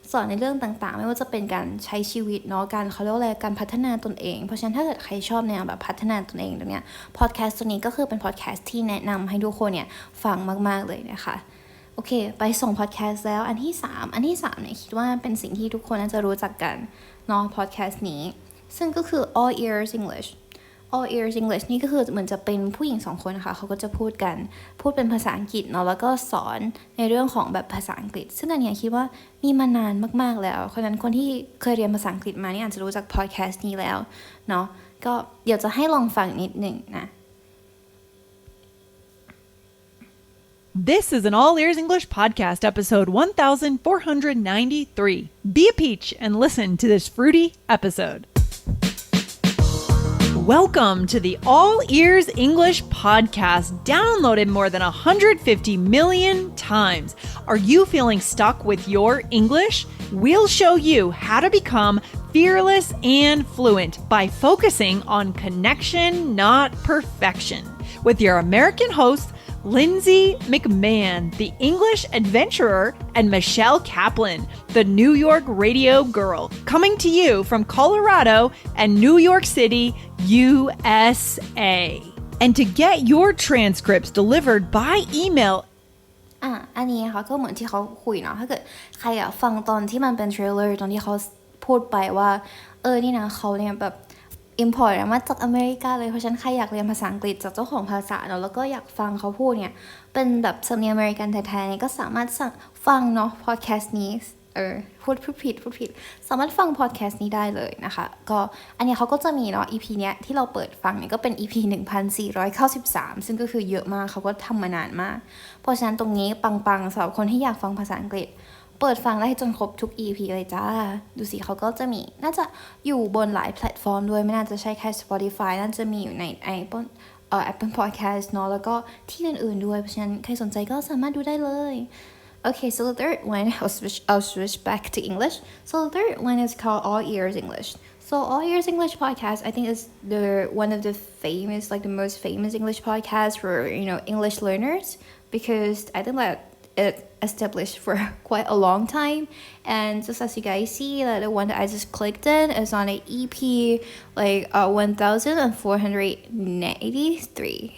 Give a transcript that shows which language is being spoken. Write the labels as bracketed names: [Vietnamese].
[Thai] ในเรื่องต่างๆไม่ว่าจะเป็นการใช้ชีวิตเนาะเขาเรียกว่าอะไรการพัฒนาตนเองเพราะฉะนั้นถ้าเกิดใครชอบแนวแบบพัฒนาตนเองตรงเนี้ยพอดแคสต์ตัวนี้ก็คือเป็นพอดแคสต์ที่แนะนำให้ทุกคนเนี่ยฟังมากๆเลยนะคะโอเคไปส่งพอดแคสต์แล้วอันที่3เนี่ยคิดว่าเป็นสิ่งที่ทุกคนน่าจะรู้จักกันเนาะพอดแคสต์นี้ซึ่งก็คือ All Ears English All Ears English นี่ก็คือเหมือนจะเป็นผู้หญิง2คนนะคะเขาก็จะพูด เป็นภาษาอังกฤษเนาะแล้วก็สอนในเรื่องของแบบภาษาอังกฤษซึ่งอันนี้คิดว่ามีมานานมากๆแล้วเพราะฉะนั้นคนที่เคยเรียนภาษาอังกฤษมานี่อาจจะรู้จักพอดแคสต์นี้แล้วเนาะก็เดี๋ยวจะให้ลองฟังนิดหนึ่งนะ [English] This is an All Ears English podcast, episode 1493. Be a peach and listen to this fruity episode. Welcome to the All Ears English podcast, downloaded more than 150 million times. Are you feeling stuck with your English? We'll show you how to become fearless and fluent by focusing on connection, not perfection. With your American host, Lindsay McMahon, the English adventurer, and Michelle Kaplan, the New York radio girl, coming to you from Colorado and New York City, USA. And to get your transcripts delivered by email, [Thai] อันนี้นะคะก็เหมือนที่เขาคุยเนาะถ้าเกิดใครฟังตอนที่มันเป็นเทรลเลอร์ตอนที่เขาพูดไปว่านี่นะเขาเนี่ยแบบimport มาจากอเมริกาเลยเพราะฉะนั้นใครอยากเรียนภาษาอังกฤษจากเจ้าของภาษาเนาะแล้วก็อยากฟังเขาพูดเนี่ยเป็นแบบสำเนียงอเมริกันแท้ๆเนี่ยก็สามารถฟังเนาะพอดแคสต์นี้ พูดผิดสามารถฟังพอดแคสต์นี้ได้เลยนะคะก็อันนี้เขาก็จะมีเนาะ EP เนี้ยที่เราเปิดฟังเนี่ยก็เป็น EP 1493ซึ่งก็คือเยอะมากเขาก็ทำมานานมากเพราะฉะนั้นตรงนี้ปังๆสำหรับคนที่อยากฟังภาษาอังกฤษเปิดฟังได้จนครบทุก EP เลยจ้าดูสิเขาก็จะมีน่าจะอยู่บนหลายแพลตฟอร์มด้วยไม่น่าจะใช่แค่ Spotify น่าจะมีอยู่ใน Apple Podcast เนาะแล้วก็ที่อื่นๆด้วยเพราะฉะนั้นใครสนใจก็สามารถดูได้เลย [English] Okay, so the third one, I'll switch back to English. So the third one is called All Ears English. So All Ears English podcast, I think is one of the famous, like the most famous English podcast for, English learners because I think that it established for quite a long time. And just as you guys see, that the one that I just clicked in is on an EP, 1483.